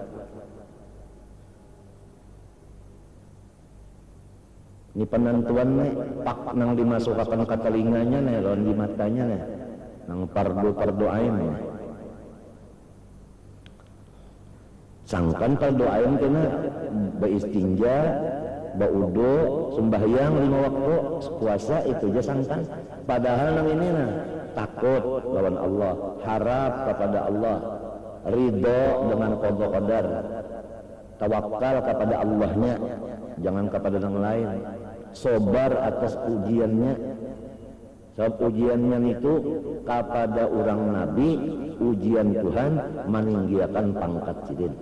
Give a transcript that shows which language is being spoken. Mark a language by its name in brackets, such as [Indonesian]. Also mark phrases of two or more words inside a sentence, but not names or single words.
[Banjar] Ini penentuan nih, pak nang dimasukkan ke telinganya nih, lawan di matanya nih, nang fardu ain nih. Sangkan fardu ain kena beristinja, baudo, sembahyang 5 waktu, puasa itu aja sangkan. Padahal nang ini nah, takut lawan Allah, harap kepada Allah, ridho dengan qada qadar, tawakal kepada Allahnya, jangan kepada yang lain. Sobar atas ujiannya. Sebab ujiannya itu kepada orang Nabi, ujian Tuhan meninggikan pangkat sidin.